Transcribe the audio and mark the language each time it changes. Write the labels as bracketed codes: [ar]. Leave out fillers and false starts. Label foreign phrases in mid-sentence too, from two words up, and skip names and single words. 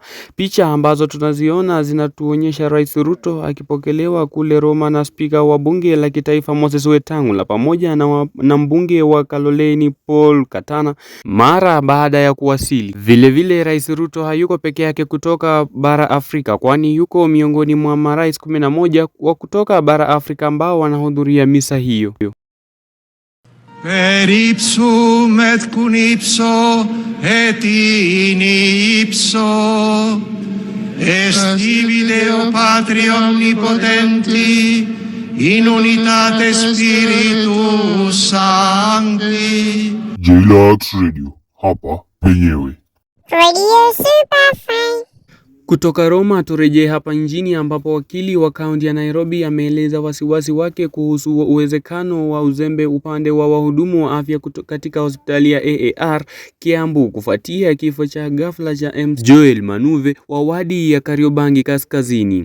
[sw] Picha ambazo tunaziona zinatuonyesha Rais Ruto akipokelewa kule Roma na spika wa bunge la kitaifa Moses Wetangula pamoja na mbunge wa Kaloleni Paul Katana mara baada ya kuwasili. Vile Rais Ruto hayuko peke yake kutoka bara Afrika, kwani yuko miongoni mwa marais 11 wa kutoka bara Afrika ambao wanahudhuria misa hiyo. [la] Per ipsum et cum ipso et in ipso est ibi Deo Patri omnipotenti in unitate Spiritus Sancti. [sw] JLUX Radio, hapa penyewe. Radio Superfine. Kutoka Roma turejee hapa nchini ambapo wakili wa kaunti ya Nairobi ameeleza wasiwasi wake kuhusu uwezekano wa uzembe upande wa wahudumu wa afya katika hospitali ya AAR Kiambu kufuatia kifo cha ghafla cha MC Joel Manuve wa wadi ya Kariobangi Kaskazini.